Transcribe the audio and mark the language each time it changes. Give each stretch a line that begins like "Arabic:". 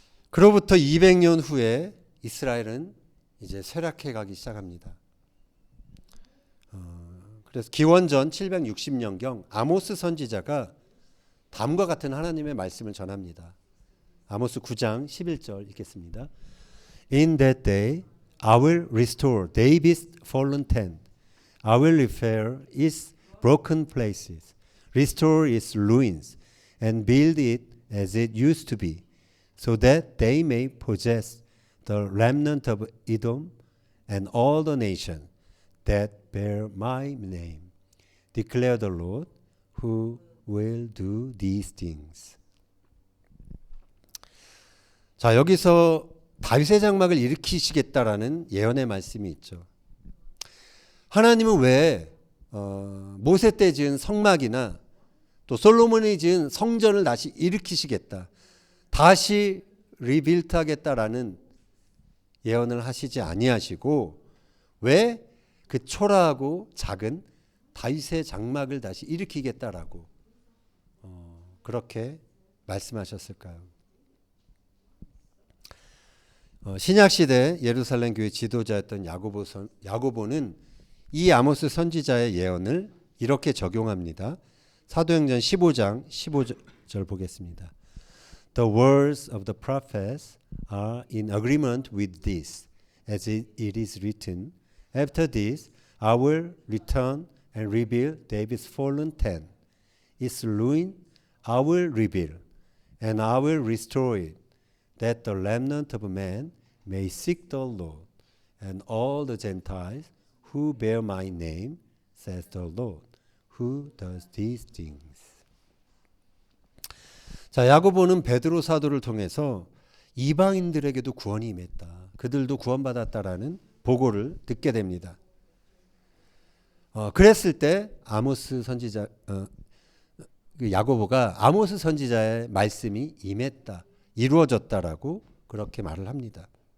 Korean: 그로부터 200년 후에 이스라엘은 이제 쇠락해 가기 시작합니다. 그래서 기원전 760년경 아모스 선지자가 다음과 같은 하나님의 말씀을 전합니다. 아모스 9장 11절 읽겠습니다.
English: In that day I will restore David's fallen tent. I will repair its broken places, restore its ruins, and build it as it used to be, so that they may possess the remnant of Edom and all the nations that bear my name, declare the Lord, who will do these things.
Korean: 자, 여기서 다윗의 장막을 일으키시겠다라는 예언의 말씀이 있죠. 하나님은 왜 모세 때 지은 성막이나 또 솔로몬이 지은 성전을 다시 일으키시겠다, 다시 리빌트하겠다라는 예언을 하시지 아니하시고 왜 그 초라하고 작은 다윗의 장막을 다시 일으키겠다라고 그렇게 말씀하셨을까요? 신약 시대 예루살렘 교회 지도자였던 야고보는 이 아모스 선지자의 예언을 이렇게 적용합니다. 사도행전 15장 15절 보겠습니다.
English: The words of the prophets are in agreement with this, as it is written, After this, I will return and rebuild David's fallen tent. Its ruin I will rebuild, and I will restore it, that the remnant of man may seek the Lord, and all the Gentiles who bear my name, says the Lord, who does these things.
Korean: 자, 야고보는 베드로 사도를 통해서 이방인들에게도 구원이 임했다. 그들도 구원받았다라는 보고를 듣게 됩니다. 그랬을 때 아모스 선지자 야고보가 아모스 선지자의 말씀이 임했다, 이루어졌다라고 그렇게 말을 합니다.